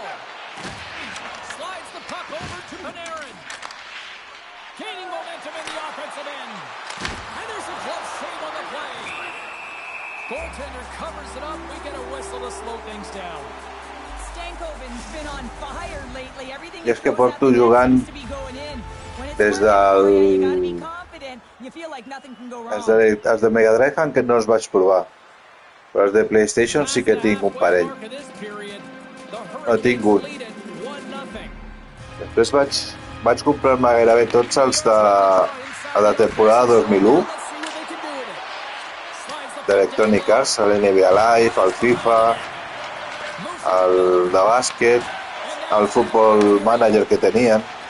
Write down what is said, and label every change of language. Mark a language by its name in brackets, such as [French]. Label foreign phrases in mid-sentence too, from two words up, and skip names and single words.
[English] Slides the puck over to Panarin. Gaining momentum in the offensive end. And there's a close save on the play. Goaltender covers it up. We get a whistle to slow things down. Stankoven's been on fire lately. Everything [Catalan] I és que porto jugant des del... Els de Mega Drive encara no els vaig provar. Però els de PlayStation sí que tinc un parell. No, tinc un. Després vaig comprar-me gairebé tots els de la temporada 2001 d'Electronic Arts, l'NBA Live, el FIFA, el de bàsquet, el Football Manager que tenien.